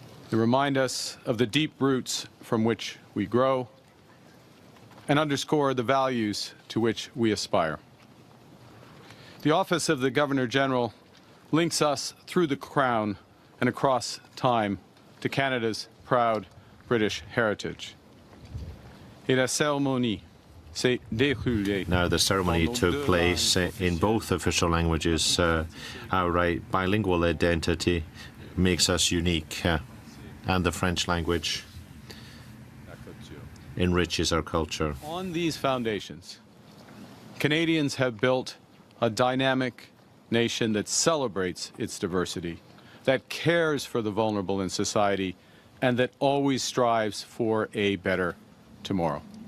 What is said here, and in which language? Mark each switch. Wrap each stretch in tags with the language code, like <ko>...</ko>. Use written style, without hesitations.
<en>They remind us of the deep roots from which we grow and underscore the values to which we aspire. The office of the Governor-General links us through the Crown and across time to Canada's proud British heritage.</en> <fr>Et la cérémonie s'est déroulée.</fr> <en>Now, the ceremony took place in both official languages. Our bilingual identity makes us unique, and the French language enriches our culture. On these foundations, Canadians have built a dynamic nation that celebrates its diversity, that cares for the vulnerable in society, and that always strives for a better tomorrow.</en>